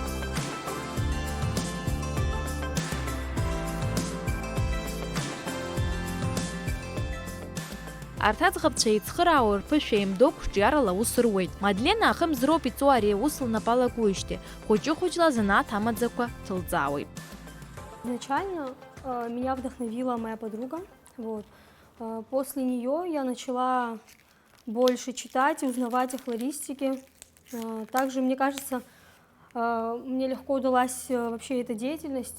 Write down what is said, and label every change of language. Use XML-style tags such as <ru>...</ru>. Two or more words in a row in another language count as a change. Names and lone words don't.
<ab>Арҭ аӡӷабцәа еицхыраауа рԥышәа еимдо қәҿиарала аус руеит. Мадлена ахымзроуп иҵоу ари аус лнапалагоижьҭеи, хәыҷы-хәыҷла занааҭ амаӡақәа ҭылҵаауеит.</ab> <ru>Изначально меня вдохновила моя подруга. Вот. После нее я начала больше читать и узнавать о флористике. Также, мне кажется, мне легко удалась вообще эта деятельность.</ru>